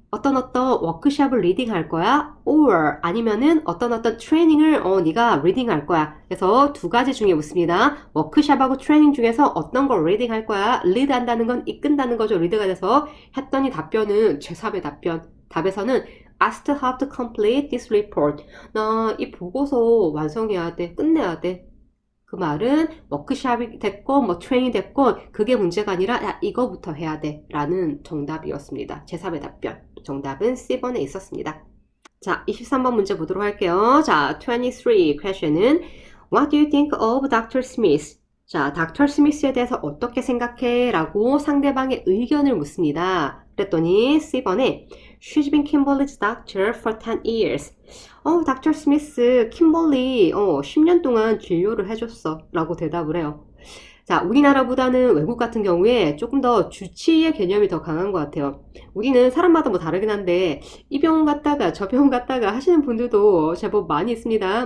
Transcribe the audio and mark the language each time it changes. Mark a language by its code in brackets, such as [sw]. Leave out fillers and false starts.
[ko] 어떤 워크숍을 리딩 할 거야? Or 아니면은 어떤 트레이닝을 네가 리딩 할 거야. 그래서 두 가지 중에 묻습니다. 워크숍하고 트레이닝 중에서 어떤 걸 리딩 할 거야? 리드 한다는 건 이끈다는 거죠. 리드가 돼서 했더니 답변은 제3의 답변. 답에서는 [en] asked how to complete this report. [ko] 나 이 보고서 완성해야 돼. 끝내야 돼. 그 말은 워크숍이 됐건 뭐 트레이닝이 됐건 그게 문제가 아니라 야 이거부터 해야 돼 라는 정답이었습니다. 제3의 답변. 정답은 C번에 있었습니다. 자, 23번 문제 보도록 할게요. 자, 23 [en] question은 What do you think of Dr. Smith? 자, Dr. [ko] Smith에 대해서 어떻게 생각해? 라고 상대방의 의견을 묻습니다. 그랬더니 C번에 [en] She's been Kimberly's doctor for 10 years. [ko] 닥터 스미스, 킴벌리, 10년 동안 진료를 해줬어. 라고 대답을 해요. 자, 우리나라보다는 외국 같은 경우에 조금 더 주치의 개념이 더 강한 것 같아요. 우리는 사람마다 뭐 다르긴 한데, 이 병원 갔다가 저 병원 갔다가 하시는 분들도 제법 많이 있습니다.